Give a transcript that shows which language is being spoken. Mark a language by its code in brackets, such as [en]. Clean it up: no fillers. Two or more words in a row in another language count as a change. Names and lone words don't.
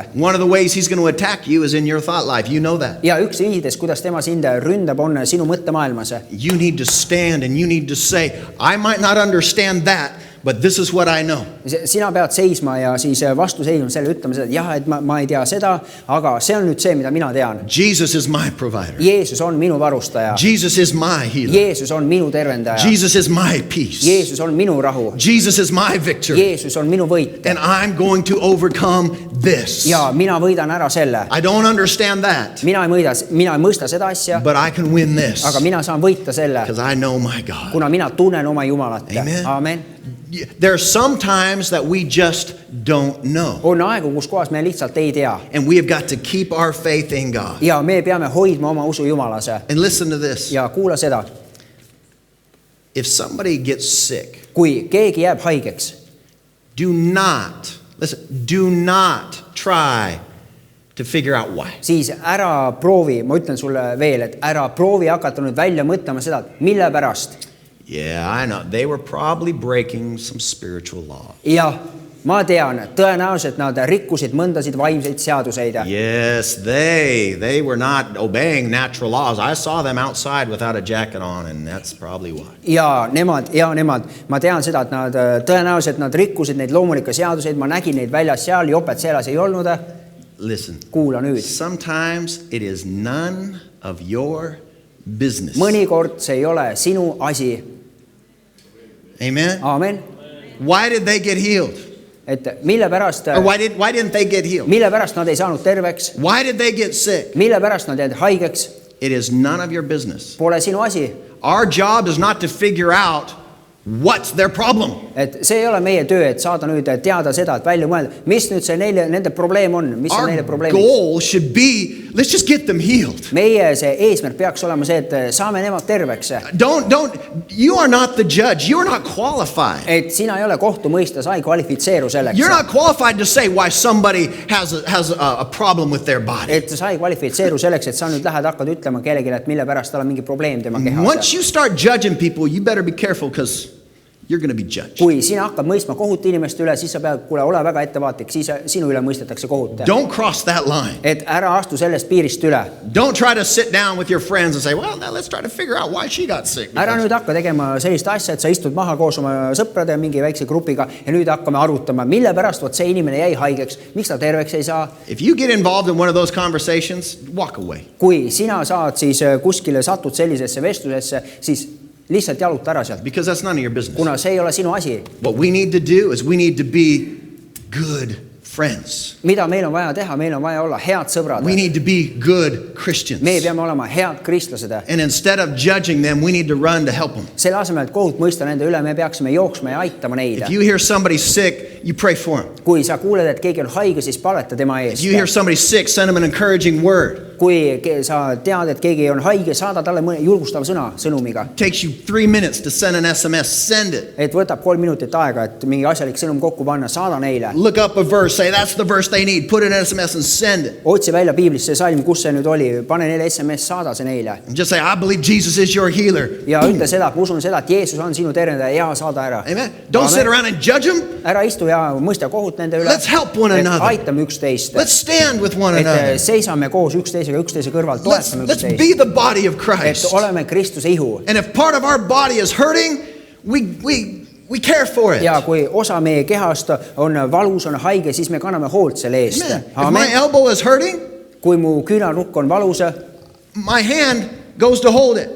[en] One of the ways he's going to attack you is in your thought life. You know that. [et] Ja üks viides, kuidas tema sind ründab, on sinu mõttemaailmas. [en] You need to stand and you need to say, I might not understand that, but this is what I know. [et] Sina pead seisma ja siis vastu seisma selle ütlema seda, et jah, et ma ei tea seda, aga see on nüüd see, mida mina tean. [en] Jesus is my provider. [et] Jeesus on minu varustaja. [en] Jesus is my healer. [et] Jeesus on minu tervendaja. [en] Jesus is my peace. [et] Jeesus on minu rahu. [en] Jesus is my victory. [et] Jeesus on minu võit. [en] And I'm going to overcome this. [et] Ja mina võidan ära selle. [en] I don't understand that. [et] Mina ei mõista seda asja, [en] but I can win this. [et] Aga mina saan võita selle. [en] Because I know my God. [et] Kuna mina tunnen oma Jumalat. [en] Amen. [et] Amen. [en] There are some times that we just don't know. [et] On aegu, kus kohas me lihtsalt ei tea. [en] And we have got to keep our faith in God. [et] Ja me peame hoidma oma usu Jumalase. [en] And listen to this. [et] Ja kuula seda. [en] If somebody gets sick, [et] kui keegi jääb haigeks, [en] do not try to figure out why. [et] Siis ära proovi, ma ütlen sulle veel, et ära proovi hakata nüüd välja mõtlema seda, mille pärast. [en] Yeah, I know. They were probably breaking some spiritual law. [et] Ja ma tean, tõenäoliselt nad rikkusid mõndasid vaimseid seaduseid. [en] Yes, they were not obeying natural laws. I saw them outside without a jacket on, and that's probably why. [et] Ja nemad, ma tean seda, et nad tõenäoliselt nad rikkusid neid loomulikke seaduseid, ma nägin neid väljas seal, jopet seelas ei olnud. [en] Listen, [et] kuula nüüd. [en] Sometimes it is none of your business. [et] Mõnikord see ei ole sinu asi. [en] Amen. [et] Amen. [en] Why did they get healed? [et] Et mille pärast [en] Or why didn't they get healed? [et] Mille pärast nad ei saanud terveks? [en] Why did they get sick? [et] Mille pärast nad jäid haigeks? [en] It is none of your business. [et] Pole sinu asi. [en] Our job is not to figure out What's their problem? [et] et see ei ole meie töö, et saada nüüd teada seda, et välja mõelda, mis nüüd see nende probleem on, mis on neile [en] Our [et] probleemiks. [en] goal should be, let's just get them healed. [et] Meie see eesmärk peaks olema see, et saame nemad terveks. [en] You are not the judge. You are not qualified. [et] Et sina ei ole kohtumõista, sa ei kvalifitseeru selleks. [en] You're not qualified to say why somebody has a problem with their body. [et] Et sa ei kvalifitseeru selleks, et sa nüüd lähed hakkad ütlema kellelegi, et mille pärast tal on mingi probleem tema kehas. [en] Once you start judging people, you better be careful because you're going to be judged. [et] Kui sina hakkad mõistma kohut inimeste üle, siis sa pead, kuule, ole väga ettevaatlik, siis sinu üle mõistetakse kohut. [en] Don't cross that line. [et] Et ära astu sellest piirist üle. [en] Don't try to sit down with your friends and say, well, now let's try to figure out why she got sick. [et] Ära nüüd hakka tegema sellist asja, et sa istud maha koos oma sõprade mingi väikse grupiga ja nüüd hakkame arutama, mille pärast võt see inimene jäi haigeks, miks ta terveks ei saa. [en] If you get involved in one of those conversations, walk away. [et] Kui sina saad siis kuskile satud sellisesse vestlusesse, siis lihtsalt jaluta ära sealt. [en] Because that's none of your business. [et] Kuna see ei ole sinu asi. [en] What we need to do is we need to be good friends. [et] Mida meil on vaja teha? Meil on vaja olla head sõbrad. [en] We need to be good Christians. [et] Me peame olema head kristlased. [en] And instead of judging them, we need to run to help them. [et] Selle asemel, et kohut mõista nende üle, me peaksime jooksma ja aitama neid. [en] If you hear somebody sick, you pray for them. [et] Kui sa kuuled, et keegi on haige, siis paleta tema eest. [en] If you hear somebody sick, send them an encouraging word. [et] Kui sa tead, et keegi on haige, saada talle mõne julgustav sõnumiga. [en] Takes you 3 minutes to send an SMS. Send it. [et] Et võtab 3 minutit aega, et mingi asjalik sõnum kokku panna, saada neile. [en] Look up a verse, say that's the verse they need. Put it in an SMS and send it. [et] Otsi välja piiblist see salm, kus see nüüd oli. Pane neile SMS, saada see neile. [en] And just say, I believe Jesus is your healer. [et] Ja ütle seda, ma usun seda, et Jeesus on sinu tervendaja ja saada ära. [en] Amen. Don't sit around and judge them. [et] Ära istu ja mõista kohut nende üle. [en] Let's help one another. [et] Aitame üksteist. [en] Let's stand with one another. [et] Et seisame koos üksteisega, üksteise kõrval. [en] Let's be the body of Christ. [et] Et oleme Kristuse ihu. [en] And if part of our body is hurting, we care for it. [et] Ja kui osa meie kehast on valus, on haige, siis me kanname hoolt selle eest. [en] If my elbow is hurting, [et] kui mu küünarnukk on valus, [en] my hand goes to hold it.